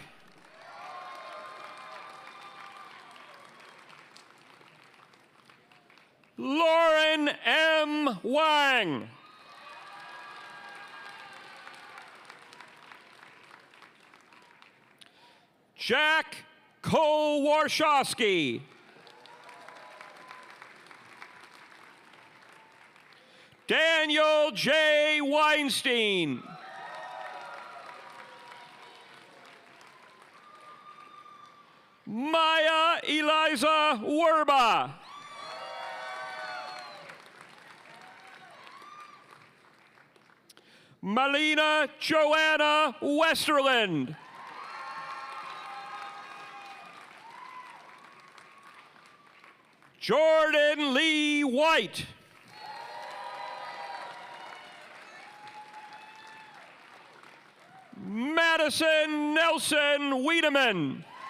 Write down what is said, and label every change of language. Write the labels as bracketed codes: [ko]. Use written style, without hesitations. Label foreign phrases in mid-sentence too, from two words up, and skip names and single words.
[en] Lauren M. Wang. Jack Cole Warshawski. Daniel J. Weinstein. Maya Eliza Werba. Melina Joanna Westerland. Jordan Lee White. Madison Nelson Wiedemann.